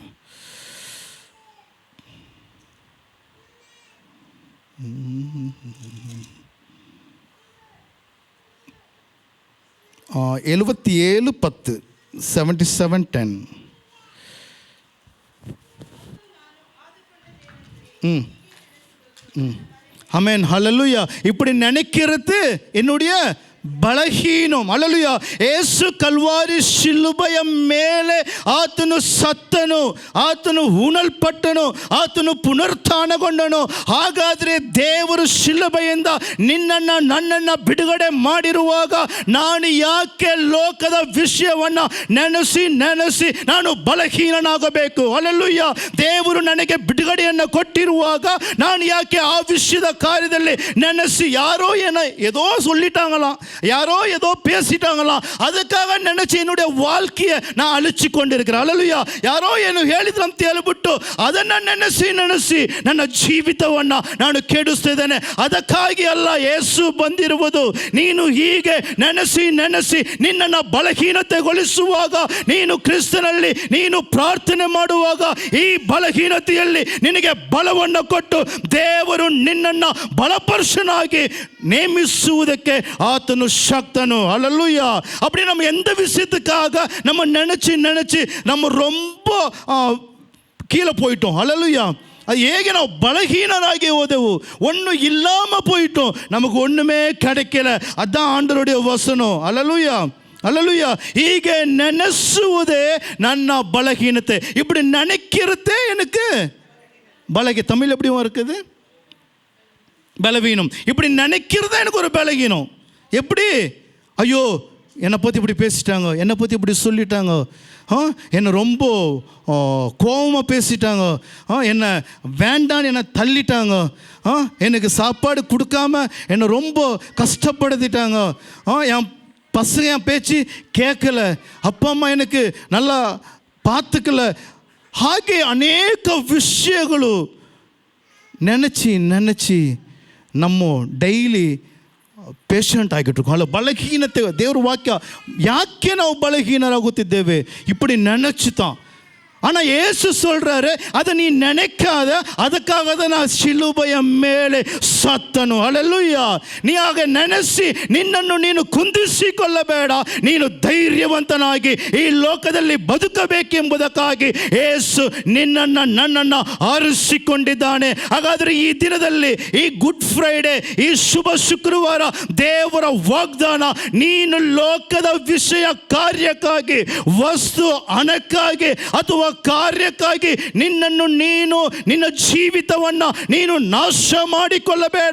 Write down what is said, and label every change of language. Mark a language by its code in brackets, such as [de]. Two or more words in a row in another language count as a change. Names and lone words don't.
[ta] 77:10, 77:10. ஆமென். ஹல்லேலூயா. இப்படி நினைக்கிறது என்னுடைய ಬಲಹೀನಂ. அல்லேலூயா. [kn] ಯೇಸು ಕಲ್ವಾರಿ ಶಿಲುಬೆಯ ಮೇಲೆ ಆತನು ಸತ್ತನು, ಆತನು ಹೂಣಲ್ಪಟ್ಟನು, ಆತನು ಪುನರುತ್ಥಾನಗೊಂಡನು. ಹಾಗಾದರೆ ದೇವರು ಶಿಲುಬೆಯಿಂದ ನನ್ನನ್ನು ಬಿಡುಗಡೆ ಮಾಡಿರುವಾಗ ನಾನು ಯಾಕೆ ಲೋಕದ ವಿಷಯವನ್ನು ನೆನೆಸಿ ನಾನು ಬಲಹೀನನಾಗಬೇಕು? [ta] அல்லேலூயா. [kn] ದೇವರು ನನಗೆ ಬಿಡುಗಡೆಯನ್ನು ಕೊಟ್ಟಿರುವಾಗ ನಾನು ಯಾಕೆ ಆ ವಿಷಯದ ಕಾರ್ಯದಲ್ಲಿ ನೆನೆಸಿ, ಯಾರೋ [ta] ஏதோ சொல்லிட்டாங்களாம், யாரோ ஏதோ பேசிட்டாங்களாம், அதுக்காக நினைச்சு என்னுடைய வாழ்க்கையை நான் அழிச்சு கொண்டிருக்கிறேன். அல்லேலூயா. [kn] ಯಾರೋ ಏನು ಹೇಳಿದ್ರು ಅಂತ ಹೇಳ್ಬಿಟ್ಟು ಅದನ್ನು ನೆನೆಸಿ ನನ್ನ ಜೀವಿತವನ್ನು ನಾನು ಕೆಡಿಸ್ತಿದ್ದೇನೆ. ಅದಕ್ಕಾಗಿ ಅಲ್ಲ ಯೇಸು ಬಂದಿರುವುದು. ನೀನು ಹೀಗೆ ನೆನೆಸಿ ನಿನ್ನನ್ನು ಬಲಹೀನತೆಗೊಳಿಸುವಾಗ, ನೀನು ಕ್ರಿಸ್ತನಲ್ಲಿ ನೀನು ಪ್ರಾರ್ಥನೆ ಮಾಡುವಾಗ, ಈ ಬಲಹೀನತೆಯಲ್ಲಿ ನಿನಗೆ ಬಲವನ್ನು ಕೊಟ್ಟು ದೇವರು ನಿನ್ನನ್ನು ಬಲಪರ್ಶನಾಗಿ ನೇಮಿಸುವುದಕ್ಕೆ ಆತನು சக்தனோ. [ta] அல்லேலூயா. அப்படி நம்ம எந்த விஷயத்துக்காக நம்ம நினைச்சு நம்ம ரொம்ப கீழே போயிட்டோம். அல்லேலூயா. அது [kn] ಹೇಗೆ ನಾವು ಬಲಹೀನರಾಗಿ ಹೋದೆವು, [ta] ஒன்றும் இல்லாமல் போயிட்டோம், நமக்கு ஒன்றுமே கிடைக்கல. அதான் ஆண்டவருடைய வசனம். அல்லேலூயா. அல்லேலூயா. [kn] ಹೀಗೆ ನೆನೆಸುವುದೇ ನನ್ನ பலகீனத்தை. [ta] இப்படி நினைக்கிறதே எனக்கு பலகீனம். தமிழ் எப்படி இருக்குது? பலவீனம். இப்படி நினைக்கிறதே எனக்கு ஒரு பலகீனம். எப்படி? ஐயோ, என்னை பற்றி இப்படி பேசிட்டாங்க, என்னை பற்றி இப்படி சொல்லிட்டாங்க, என்னை ரொம்ப கோபமாக பேசிட்டாங்க, என்னை வேண்டான்னு என்னை தள்ளிட்டாங்க, எனக்கு சாப்பாடு கொடுக்காம என்னை ரொம்ப கஷ்டப்படுத்திட்டாங்க, என் பசங்க என் பேச்சு கேட்கல, அப்பா ಅಮ್ಮ எனக்கு நல்லா பார்த்துக்கல. [kn] ಹಾಗೆ ಅನೇಕ ವಿಷಯಗಳು ನೆನೆಸಿ ನಮ್ಮ [en] daily patient [kn] ಆಗಿಟ್ರು. ಅಲ್ಲ, ಬಲಹೀನತೆ. ದೇವ್ರ ವಾಕ್ಯ ಯಾಕೆ ನಾವು ಬಲಹೀನರಾಗುತ್ತಿದ್ದೇವೆ? [ta] இப்படி நினச்சித்தான். ஆனால் ஏசு சொல்கிறாரு, அதை நீ நினைக்காத, அதுக்காக தான் நான் [kn] ಶಿಲುಬೆಯ ಮೇಲೆ ಸತ್ತನು. ಹಲ್ಲೆಲೂಯಾ. ನೀ ಆಗ ನೆನೆಸಿ ನಿನ್ನನ್ನು ನೀನು ಕುಂದಿಸಿಕೊಳ್ಳಬೇಡ. ನೀನು ಧೈರ್ಯವಂತನಾಗಿ ಈ ಲೋಕದಲ್ಲಿ ಬದುಕಬೇಕೆಂಬುದಕ್ಕಾಗಿ ಏಸು ನಿನ್ನನ್ನು ನನ್ನನ್ನು ಆರಿಸಿಕೊಂಡಿದ್ದಾನೆ. ಹಾಗಾದರೆ ಈ ದಿನದಲ್ಲಿ, ಈ ಗುಡ್ ಫ್ರೈಡೆ, ಈ ಶುಭ ಶುಕ್ರವಾರ, ದೇವರ ವಾಗ್ದಾನ, ನೀನು ಲೋಕದ ವಿಷಯ ಕಾರ್ಯಕ್ಕಾಗಿ, ವಸ್ತು ಹಣಕ್ಕಾಗಿ ಅಥವಾ ಕಾರ್ಯಕ್ಕಾಗಿ ನಿನ್ನನ್ನು ನೀನು, ನಿನ್ನ ಜೀವಿತವನ್ನು ನೀನು ನಾಶ ಮಾಡಿಕೊಳ್ಳಬೇಡ.